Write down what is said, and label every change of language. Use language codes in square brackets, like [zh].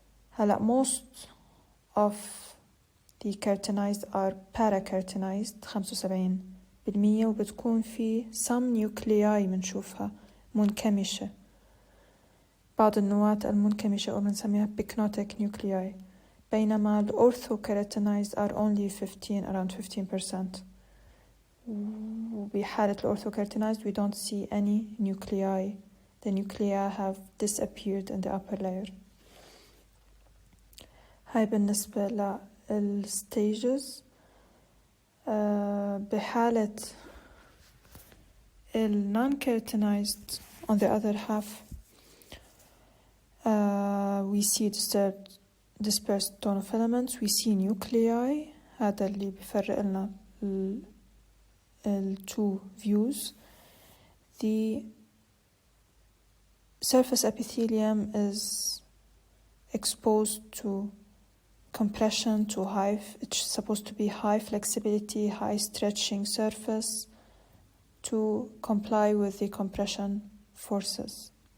[en] هلا most of the keratinized are parakeratinized 75%، وبتكون في some nuclei [ar] منشوفها منكمشة، بعض النواة المنكمشة أو بنسميها [en] pycnotic nuclei، بينما ال orthokeratinides are only 15 around 15%. وبحالة ال orthokeratinides we don't see any nuclei. The nuclei have disappeared in the upper layer. [ar] هاي بالنسبة للstages. [en] بحالة ال non-keratinized on the other half we see dispersed tonofilaments, we see nuclei. [ar] هذا اللي بيفرق لنا ال two views. [en] The surface epithelium is exposed to compression, to it's supposed to be high flexibility, high stretching surface to comply with the compression forces.